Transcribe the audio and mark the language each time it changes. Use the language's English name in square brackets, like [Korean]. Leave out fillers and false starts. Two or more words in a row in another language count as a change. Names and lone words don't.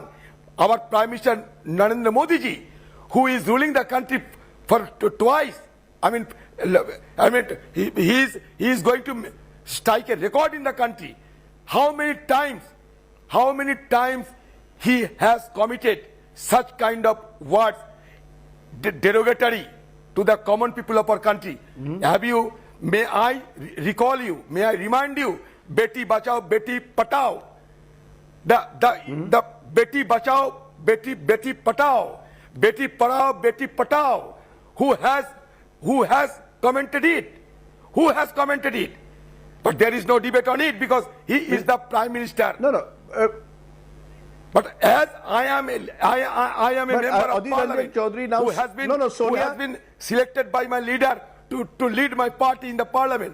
[English] Our Prime Minister Narendra Modi ji, who is ruling the country for twice, he is going to strike a record in the country. How many times he has committed such kind of words derogatory to the common people of our country? May I recall you, may I remind you, [Hindi] बेटी बचाओ, बेटी पटाओ. The बेटी बचाओ, बेटी पटाओ, बेटी पढ़ाओ, बेटी पटाओ. [English] Who has commented it? Who has commented it? But there is no debate on it because he is the Prime Minister. But as I am a member of Parliament who has been selected by my leader to lead my party in the Parliament.